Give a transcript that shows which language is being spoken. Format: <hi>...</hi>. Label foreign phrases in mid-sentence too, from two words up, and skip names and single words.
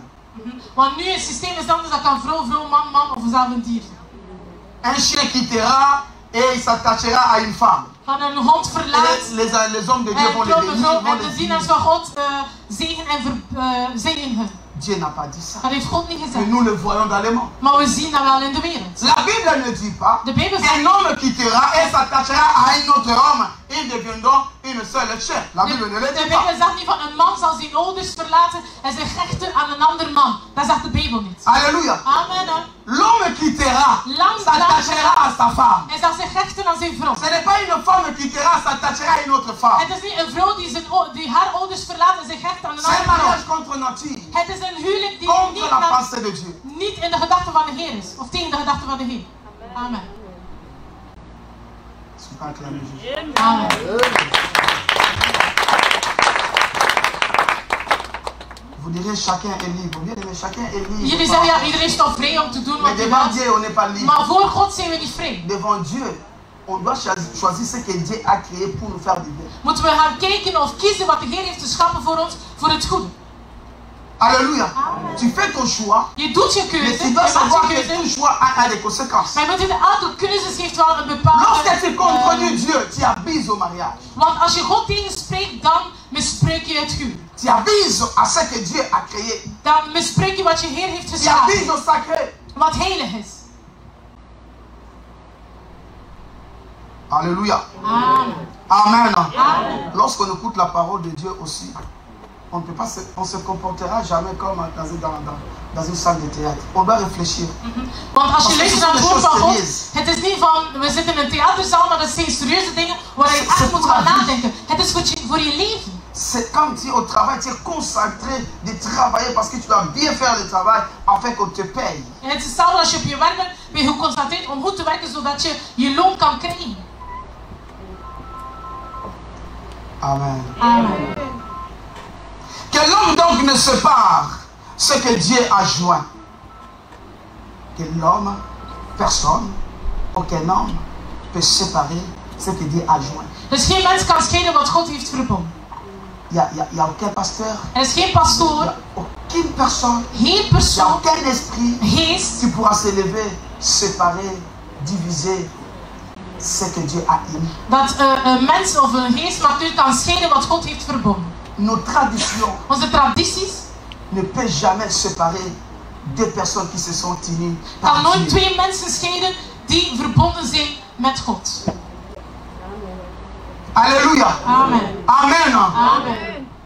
<nl>Want nu het systeem is anders, dat kan vrouw, vrouw, man, man of zelf een dier zijn.</nl> <fr>Un chien quittera et il s'attachera à une femme.</fr> <nl>Van een hond</nl> <fr>Et</fr> <nl>verlaat</nl> <fr>les hommes de Dieu</fr> <nl>en</nl> <fr>vont les</fr> <nl>vrouw,</nl> <fr>bénir,</fr> <nl>vrouw</nl> <fr>vont</fr> <nl>en de</nl> <fr>les</fr> <nl>dienaars</nl> <fr>dire.</fr> <nl>van God zegen en zegen hun.</nl> <fr>Dieu n'a pas dit ça.</fr> <nl>Dat heeft God niet</nl> <fr>Mais</fr> <nl>gezegd.</nl> <fr>nous le voyons dans les mondes.</fr> <nl>Maar we zien dat wel in de wereld.</nl> <fr>La Bible ne dit pas</fr> <nl>De Bijbel zegt</nl> <fr>un homme quittera et s'attachera à un autre homme. Ils deviendront une seule chair. La Bible ne le</fr> <nl>de</nl> <fr>dit pas.</fr> <nl>Bijbel zegt niet van een man zal zijn ouders verlaten en zich hechten aan een ander man. Dat zegt de Bijbel niet.</nl> <fr>Alléluia. Amen. L'homme quittera, s'attachera à sa femme.</fr> <nl>Hij zal zich hechten aan zijn vrouw.</nl> <fr>Ce n'est pas une femme quittera, s'attachera à une autre femme.</fr> <nl>Het is niet een vrouw die haar ouders verlaat en zich hecht aan een</nl> <fr>C'est un</fr> <nl>andere vrouw.</nl> <fr>mariage contre nature,</fr> <nl>Het is een huwelijk die</nl> <fr>contre</fr> <nl>niet,</nl> <fr>la pensée de Dieu.</fr> <nl>niet in de gedachten van de Heer is. Of tegen de gedachten van de Heer. Amen.</nl> <fr>C'est pas acclamé Jésus. Amen. Vous direz chacun est libre. Bien aimé, chacun est libre.</fr> <nl>Jullie zeggen ja, iedereen is toch vrij om te doen</nl> <fr>Mais</fr> <nl>wat hij</nl> <fr>devant</fr> <nl>wil.</nl> <fr>Dieu, on n'est pas libre.</fr> <nl>Maar voor God zijn we niet vrij.</nl> <fr>Devant Dieu, on doit choisir ce que Dieu a créé pour nous faire du bien.</fr> <nl>Moeten we gaan kijken of kiezen wat de Heer heeft geschapen voor ons, voor het goede.</nl> <fr>Alléluia. Tu fais ton choix,</fr> <nl>Je doet je</nl> <fr>mais</fr> <nl>keuze,</nl> <fr>tu</fr> <nl>je</nl> <fr>dois savoir</fr> <nl>maakt je</nl> <fr>que</fr> <nl>keuze.</nl> <fr>tout choix a des conséquences.</fr> <nl>Maar je moet weten, elke keuzes heeft wel een bepaalde...</nl> <fr>Lorsque tu contredis Dieu, tu abises au mariage.</fr> <nl>Want als je God tegenspreekt, dan misbruik je het huwelijk.</nl> <fr>Tu abises à ce que Dieu a créé.</fr> <nl>Dan misbruik je wat je Heer heeft</nl> <fr>Tu</fr> <nl>geschapen.</nl> <fr>abises au sacré.</fr> <nl>Wat heilig is.</nl> <fr>Alléluia. Amen. Amen. Amen. Lorsqu'on écoute la parole de Dieu aussi, on ne se comportera jamais comme dans une salle de théâtre. On doit réfléchir.</fr> <nl>Want als je Als luistert het naar het is woord van een God, serieus. het is niet van, we zitten in een theaterzaal, maar dat zijn serieuze dingen waar je echt moet gaan nadenken. Het is voor je leven.</nl> <fr>C'est quand tu es au travail, tu es concentré de travailler parce que tu dois bien faire le travail afin qu'on te paye.</fr> <nl>En het is hetzelfde als je op je werk bent, ben je geconcentreerd om goed te werken zodat je je loon kan krijgen. Amen. Amen.</nl> <fr>Que l'homme donc ne sépare ce que Dieu a joint. Que l'homme, personne, aucun homme peut séparer ce que Dieu a joint.</fr> <nl>Dus geen mens kan scheiden wat God heeft verbonden.</nl> <fr>Il n'y a aucun pasteur,</fr> <nl>Er is geen</nl> <fr>il n'y</fr> <nl>pastoor,</nl> <fr>a aucune personne,</fr> <nl>geen</nl> <fr>il n'y a</fr> <nl>persoon,</nl> <fr>aucun esprit</fr> <nl>geest</nl> <fr>qui pourra se lever, séparer, diviser ce que Dieu a émis.</fr> <nl>dat een mens of een geest natuurlijk kan scheiden wat God heeft verbonden.</nl> <fr>Nos traditions</fr> <nl>Onze tradities</nl> <fr>ne peuvent jamais séparer deux personnes qui se sont unies</fr> <nl>kan</nl> <fr>par</fr> <nl>nooit</nl> <fr>Dieu.</fr> <nl>twee mensen scheiden die verbonden zijn met God.</nl> <fr>Alléluia. Amen. Amen. Amen.</fr>